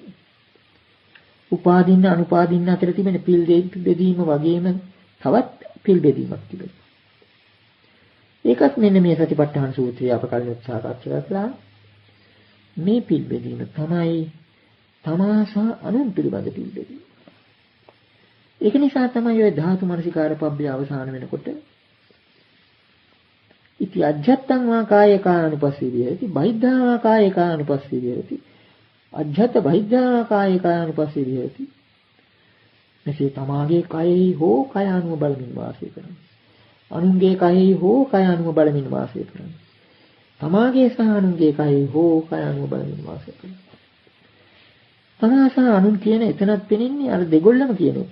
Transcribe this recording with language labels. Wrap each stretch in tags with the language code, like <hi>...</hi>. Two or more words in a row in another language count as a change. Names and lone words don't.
<si>උපාදින්න අනුපාදින්න අතර තිබෙන පිල් බෙදීම වගේම තවත් පිල් බෙදීමක් තිබෙනවා. ඒකත් මෙන්න මේ සතිපට්ඨාන සූත්‍රය අප කලින් සාකච්ඡා කළා. මේ පිල් බෙදීම තමයි තමාසා අනුන් පිළිබඳ පිල් බෙදීම. ඒක නිසා තමයි ඔය ධාතු මනසිකාර පබ්බේ අවසාන වෙනකොට</si> <pi>ඉති අජ්ජත්තං වා කායකානුපස්සී විහෙරති බහිද්ධා වා කායකානුපස්සී විහෙරති අජ්ජත බහිද්ධා කායකානුපස්සී විහෙරති.</pi> <si>මෙසේ තමාගේ කයෙහි හෝ කය අනුව බලමින් වාසය කරනවා. අනුන්ගේ කයෙහි හෝ කය අනුව බලමින් වාසය කරනවා. තමාගේ සහ අනුන්ගේ කයෙහි හෝ කය අනුව බලමින් වාසය කරනවා. තමා සහ අනුන් කියන එතනත් පෙනෙන්නේ අර දෙගොල්ලම කියන එක.</si>